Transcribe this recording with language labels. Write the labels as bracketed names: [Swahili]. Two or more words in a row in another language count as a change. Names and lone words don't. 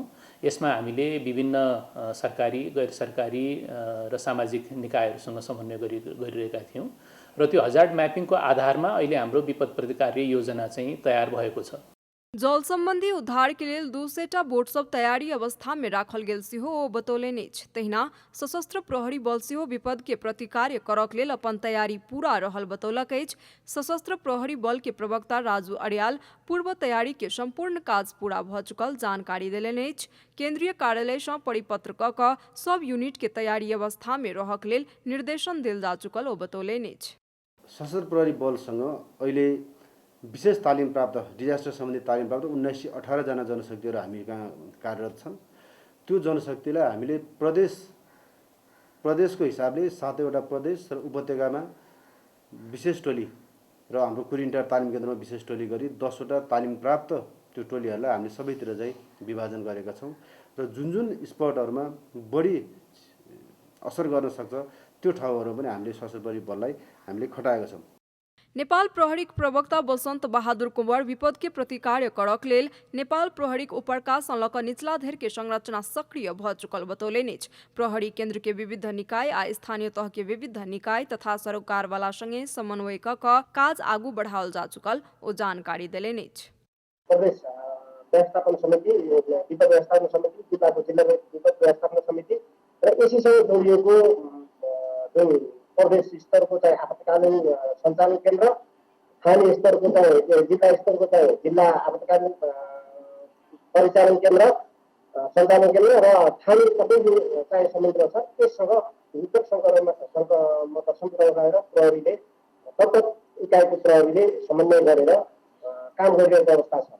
[Nepali] यसमा हामीले विभिन्न सरकारी, गैर सरकारी र सामाजिक निकायहरूसँग समन्वय गरिरहेका थियौँ र त्यो [English] hazard mappingको [Nepali] आधारमा अहिले हाम्रो विपद प्रतिकार्य योजना चाहिँ तयार भएको छ। [Maithili] जल सम्बन्धी उद्धार के लेल 200टा बोट सब तैयारी अवस्था में राखल गेल सेहो ओ बतौलनि अछि। तहिना सशस्त्र प्रहरी बल सेहो विपद के प्रतिकार्य करक लेल अपन तैयारी पूरा रहल बतौलक अछि। सशस्त्र प्रहरी बल के प्रवक्ता राजू अरियाल पूर्व तैयारी के संपूर्ण काज पूरा भ चुकल जानकारी देलनि अछि। केंद्रीय कार्यालय सँ परिपत्र क क सब यूनिट के तैयारी अवस्था में रहक लेल निर्देशन देल जा चुकल ओ बतौलनि अछि। [Nepali] सशस्त्र प्रहरी बलसँग अहिले विशेष तालिम प्राप्त डिजास्टर सम्बन्धी तालिम प्राप्त 1918 जना जनशक्तिहरू हामी कहाँ कार्यरत छन्। त्यो जनशक्तिलाई हामीले प्रदेशको हिसाबले 7वटा प्रदेश र उपत्यकामा विशेष टोली र हाम्रो कुरिन्टार तालिम केन्द्रमा विशेष टोली गरी 10वटा तालिम प्राप्त त्यो टोलीहरूलाई हामीले सबैतिर चाहिँ विभाजन गरेका छौँ र जुन स्पटहरूमा बढी असर गर्न सक्छ त्यो ठाउँहरू पनि हामीले सशस्त्र प्रहरी बललाई हामीले खटाएका छौँ। [Maithili] नेपाल प्रहरीक प्रवक्ता बसन्त बहादुर कुंवर विपद के प्रतिकार्य करक लेल नेपाल प्रहरीक उपरकाश लक निचला धरि के संरचना सक्रिय भ चुकल बतौलनि अछि। प्रहरी केन्द्र के विविध निकाय आ स्थानीय तह के विविध निकाय तथा सरोकारवाला संगे समन्वय क काज आगू बढ़ाओल जा चुकल ओ जानकारी देलनि अछि। [Nepali] प्रदेश व्यवस्थापन समिति, विपद व्यवस्थापन समिति, जिल्लाको जिल्ला विपद व्यवस्थापन समिति र यसैसँग जोडिएको जुन प्रदेश स्तरको चाहिँ आपतकालीन सञ्चालन केन्द्र, स्थानीय स्तरको चाहिँ जिल्ला स्तरको चाहिँ जिल्ला आपतकालीन परिचालन केन्द्र सञ्चालन केन्द्र र स्थानीय सबै चाहिँ संयन्त्र छ त्यससँग विपद सङ्कटमा सम्पर्क गरेर प्रहरीले प्रत्येक इकाइको प्रहरीले समन्वय गरेर काम गरिरहेको अवस्था छ।